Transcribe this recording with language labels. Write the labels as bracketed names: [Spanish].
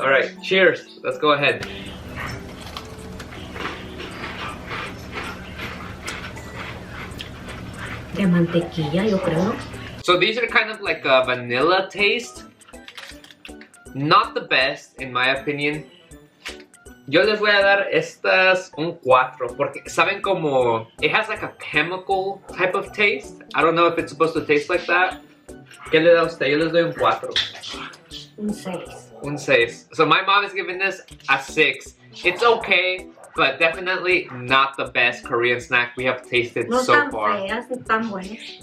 [English] Alright, cheers. Let's go ahead. [Spanish] De mantequilla, yo creo. [English] So these are kind of like a vanilla taste. Not the best, in my opinion. [Spanish] Yo les voy a dar estas un 4 porque saben como [English] it has like a chemical type of taste. I don't know if it's supposed to taste like that. [Spanish] ¿Qué le da usted? Yo les doy un 4. Un 6. Un 6. [English] So my mom is giving this a 6. It's okay, but definitely not the best Korean snack we have tasted so far. [Spanish] Feas, tan buenas.